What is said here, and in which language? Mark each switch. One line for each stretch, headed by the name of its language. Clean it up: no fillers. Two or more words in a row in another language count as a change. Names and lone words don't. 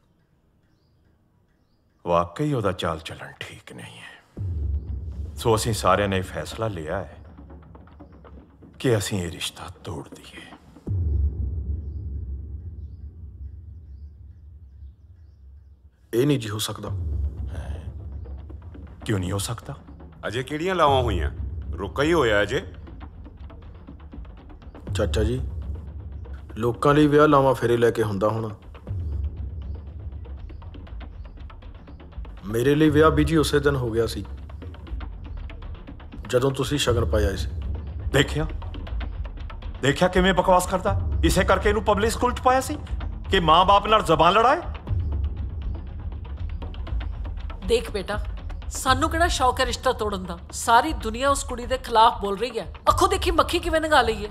Punjabi: ਵਾਕਈ ਓਦਾ ਚਾਲ ਚਲਨ ਠੀਕ ਨਹੀਂ ਹੈ। ਸੋ ਅਸੀਂ ਸਾਰਿਆਂ ਨੇ ਫ਼ੈਸਲਾ ਲਿਆ ਹੈ ਕਿ ਅਸੀਂ ਇਹ ਰਿਸ਼ਤਾ ਤੋੜ ਦੇਈਏ। ਇਹ ਨਹੀਂ ਜੀ ਹੋ ਸਕਦਾ।
Hindi: क्यों नहीं हो सकता?
Punjabi: ਅਜੇ ਕਿਹੜੀਆਂ ਲਾਵਾਂ ਹੋਈਆਂ ਰੁਕਾ ਹੀ ਹੋਇਆ ਅਜੇ। ਚਾਚਾ ਜੀ ਲੋਕਾਂ ਲਈ ਵਿਆਹ ਲਾਵਾਂ ਫੇਰੇ ਲੈ ਕੇ ਹੁੰਦਾ ਹੋਣਾ। ਮੇਰੇ ਲਈ ਵਿਆਹ ਵੀ ਜੀ ਉਸੇ ਦਿਨ ਹੋ ਗਿਆ ਸੀ ਜਦੋਂ ਤੁਸੀਂ ਸ਼ਗਨ ਪਾਇਆ ਸੀ। ਵੇਖਿਆ ਵੇਖਿਆ ਕਿਵੇਂ ਬਕਵਾਸ ਕਰਦਾ। ਇਸੇ ਕਰਕੇ ਇਹਨੂੰ ਪਬਲਿਕ ਸਕੂਲ 'ਚ ਪਾਇਆ ਸੀ ਕਿ ਮਾਂ ਬਾਪ ਨਾਲ ਜ਼ਬਾਨ ਲੜਾਏ। ਦੇਖ ਬੇਟਾ ਸਾਨੂੰ ਕਿਹੜਾ ਸ਼ੌਕ ਹੈ ਰਿਸ਼ਤਾ ਤੋੜਨ ਦਾ। ਸਾਰੀ ਦੁਨੀਆ ਉਸ ਕੁੜੀ ਦੇ ਖ਼ਿਲਾਫ਼ ਬੋਲ ਰਹੀ ਹੈ। ਅੱਖੋਂ ਦੇਖੀ ਮੱਖੀ ਕਿਵੇਂ ਨਿਗਲ ਲਈ ਹੈ।